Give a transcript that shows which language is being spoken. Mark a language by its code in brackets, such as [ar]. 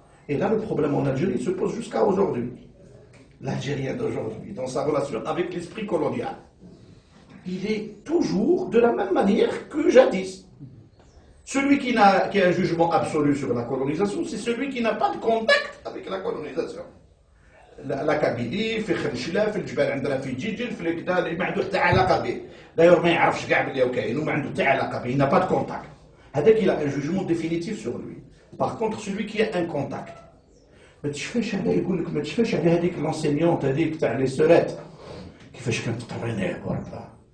[fr] Et là, le problème en Algérie se pose jusqu'à aujourd'hui. L'Algérien d'aujourd'hui, dans sa relation avec l'esprit colonial, il est toujours de la même manière que jadis. Celui qui a un jugement absolu sur la colonisation, c'est celui qui n'a pas de contact avec la colonisation. [ar] La Kabylie, في خنشلة، في الجبال عندنا في جيجل، في الكدا ما عنده حتى علاقة به. D'ailleurs ما يعرفش كاع بلي كاين وما عنده حتى علاقة به، [fr] il n'a pas de contact. هذاك il a un jugement définitif sur lui. Par contre, celui qui a un contact, [ar] ما تشفاش على يقول لك ما تشفاش على هذيك l'enseignante هذيك تاع لي سورات كيفاش كانت تطرينيه بركا.